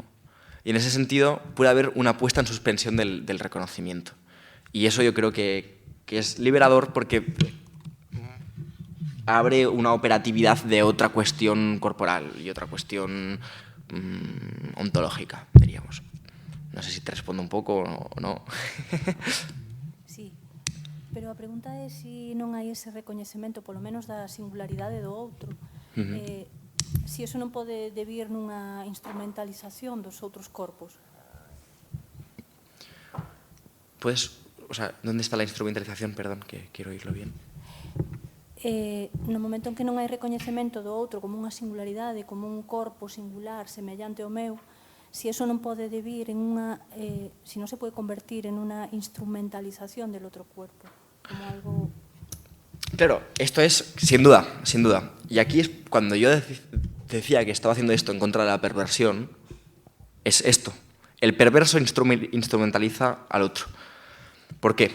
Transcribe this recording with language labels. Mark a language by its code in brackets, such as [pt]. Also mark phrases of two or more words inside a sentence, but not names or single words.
[es] Y en ese sentido puede haber una puesta en suspensión del reconocimiento. Y eso yo creo que es liberador porque abre una operatividad de otra cuestión corporal y otra cuestión ontológica, diríamos. No sé si te respondo un pouco o no. [gl] Sí, pero a pregunta é se non hai ese recoñecemento, polo menos da singularidade do outro. Se iso non pode debir nunha instrumentalización dos outros corpos. [es] Pues, o sea, ¿dónde está la instrumentalización? Perdón, que quiero oírlo bien. [gl] No momento en que non hai recoñecemento do outro como unha singularidade, como un corpo singular semellante ao meu, si eso non pode debir en unha, si non se pode convertir en unha instrumentalización [es] del otro cuerpo, como algo... Claro, esto es, sin duda, sin duda. Y aquí es cuando yo decía que estaba haciendo esto en contra de la perversión, es esto. El perverso instrumentaliza al otro. ¿Por qué?